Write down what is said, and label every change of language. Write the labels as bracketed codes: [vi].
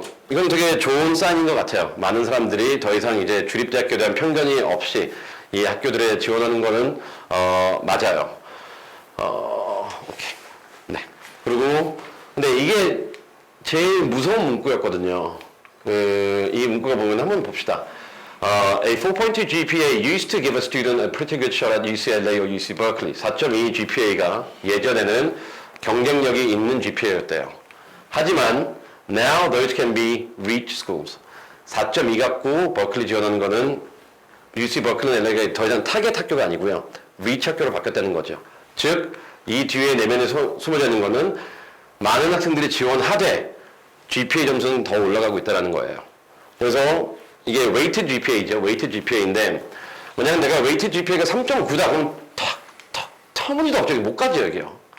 [ko] 이건 되게 좋은 사인인 것 같아요. 많은 사람들이 더 이상 이제 주립대학교에 대한 편견이 없이 이 학교들에 지원하는 거는 맞아요. 오케이. 네. 그리고 근데 이게 제일 무서운 문구였거든요. 이 문구가 보면 한번 봅시다. [en] A 4.2 GPA used to give a student a pretty good shot at UCLA or UC Berkeley. [ko] 4.2 GPA가 예전에는 경쟁력이 있는 GPA였대요. 하지만 [en] now those can be reach schools. [ko] 4.2 갖고 버클리 지원하는 거는 UC 버클리나 LA가 더 이상 타겟 학교가 아니고요. reach 학교로 바뀌었다는 거죠. 즉, 이 뒤에 내면에 숨어져 있는 거는 많은 학생들이 지원하되 GPA 점수는 더 올라가고 있다는 거예요. 그래서 이게 weighted GPA죠. weighted GPA인데 만약 내가 weighted GPA가 3.9다 그럼 터무니도 없죠. 못 가죠 여기요.